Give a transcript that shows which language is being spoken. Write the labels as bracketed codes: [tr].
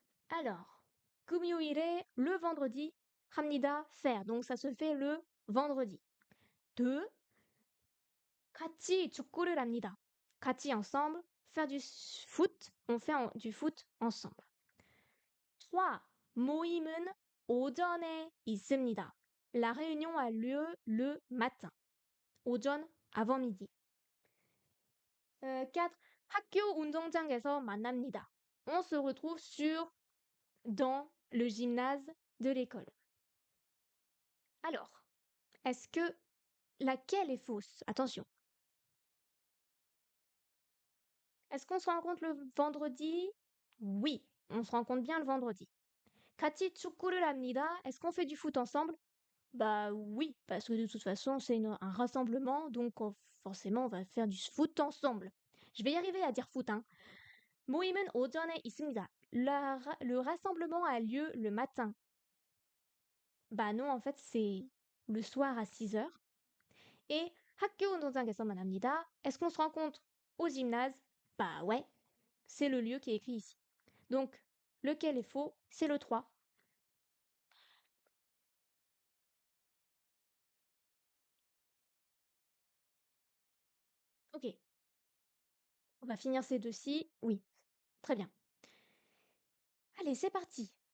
[fr] Alors, 금요일에, le vendredi, 합니다, faire. Donc ça se fait le vendredi. [ko] 2. 같이 축구를 합니다. [fr] 같이 ensemble, faire du foot, on fait du foot ensemble. 3. [ko] 모임은 오전에 있습니다. [fr] La réunion a lieu le matin. 오전, avant midi. 4. [ko] 학교 운동장에서 만납니다. [fr] On se retrouve dans le gymnase de l'école. Alors, est-ce que laquelle est fausse? Attention. Est-ce qu'on se rencontre le vendredi? Oui, on se rencontre bien le vendredi. [ko] 같이 축구를 합니다. [fr] Est-ce qu'on fait du foot ensemble? Bah oui, parce que de toute façon, c'est un rassemblement, donc forcément, on va faire du foot ensemble. Je vais y arriver à dire foot, hein. [ko] 모임은 오전에 있습니다. [fr] Le rassemblement a lieu le matin. Bah non, en fait, c'est le soir à 6 heures. Et [ko] 학교 운동장에서 만납니다. [fr] Est-ce qu'on se rencontre au gymnase? Bah ouais, c'est le lieu qui est écrit ici. Donc, lequel est faux? C'est le 3. Ok, on va finir ces deux-ci. Oui, très bien. Allez, c'est parti.